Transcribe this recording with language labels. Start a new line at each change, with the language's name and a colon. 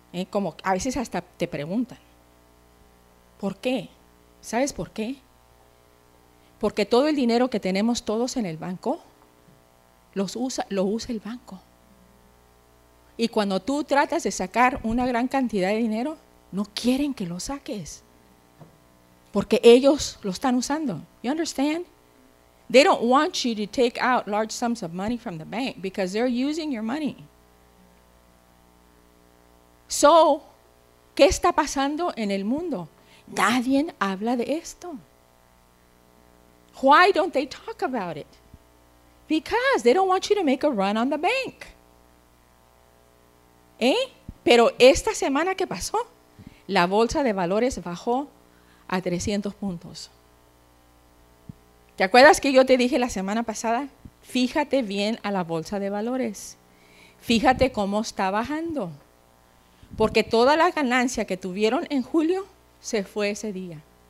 Spanish: Como a veces hasta te preguntan, ¿por qué? ¿Sabes por qué? Porque todo el dinero que tenemos todos en el banco, lo usa el banco. Y cuando tú tratas de sacar una gran cantidad de dinero, no quieren que lo saques. Porque ellos lo están usando.
English: You understand? They don't want you to take out large sums of money from the bank because they're using your money.
Spanish: So, ¿qué está pasando en el mundo? Nadie habla de esto.
English: Why don't they talk about it? Because they don't want you to make a run on the bank. ¿Eh?
Spanish: Pero esta semana que pasó, la bolsa de valores bajó a 300 puntos. ¿Te acuerdas que yo te dije la semana pasada? Fíjate bien a la bolsa de valores. Fíjate cómo está bajando. Porque toda la ganancia que tuvieron en julio se fue ese día.